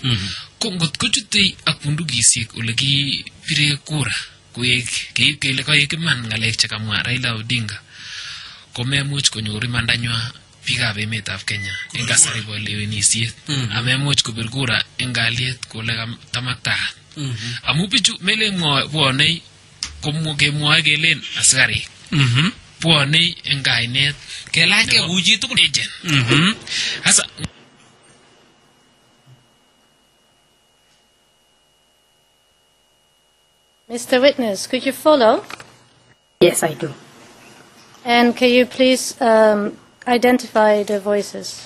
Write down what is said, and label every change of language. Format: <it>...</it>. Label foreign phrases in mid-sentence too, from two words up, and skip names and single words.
<kln>Kongot kochutei ak bundukisiek ole kipire kura koek keib kele koek iman ng'alek chekamwa Raila Odinga komemuch konyor imandanywa biikab emetab Kenya eng kasari bo lewenisiet amemuch kopir kura eng kalyet kole tamaktaat. Amu bichu mele bwonei kemwoe kelen askarik. Bwonei eng kainet kelachke kou chi tugul agent. Asa</kln> <en>Mr. Witness, could you follow? Yes, I do. And can you please identify the voices?</en>